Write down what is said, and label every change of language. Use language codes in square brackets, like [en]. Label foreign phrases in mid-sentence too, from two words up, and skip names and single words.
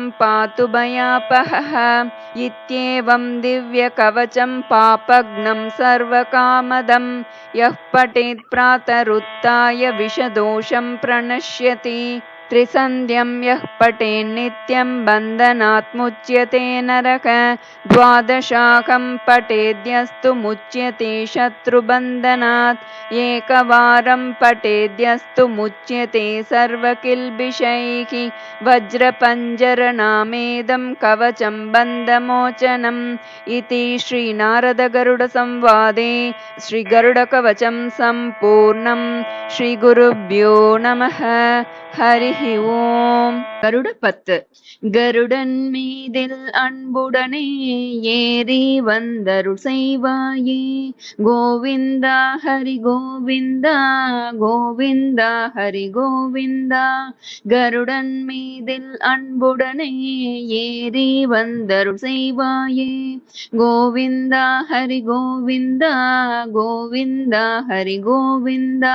[sa] पातु भयापहः इत्येवं दिव्यकवचं पापघ्नं सर्वकामदं यः पठेत् प्रातरुत्थाय विषदोषं प्रणश्यति त्रिसन्ध्यं यः पठेन्नित्यं बन्धनात् मुच्यते नरः द्वादशाहं पठेद्यस्तु मुच्यते शत्रुबन्धनात् एकवारं पठेद्यस्तु मुच्यते सर्वकिल्बिषैः वज्रपञ्जरनामेदं कवचं बन्धमोचनम् इति श्रीनारदगरुडसंवादे श्रीगरुडकवचं सम्पूर्णं श्रीगुरुभ्यो नमः हरि ஓம். [ta] கருடப்பத்து. கருடன் மீதில் அன்புடனே ஏறி வந்தருள் செய்வாயே கோவிந்தா ஹரி கோவிந்தா கோவிந்தா ஹரி கோவிந்தா. கருடன் மீதில் அன்புடனே ஏறி வந்தருள் செய்வாயே கோவிந்தா ஹரி கோவிந்தா கோவிந்தா ஹரி கோவிந்தா.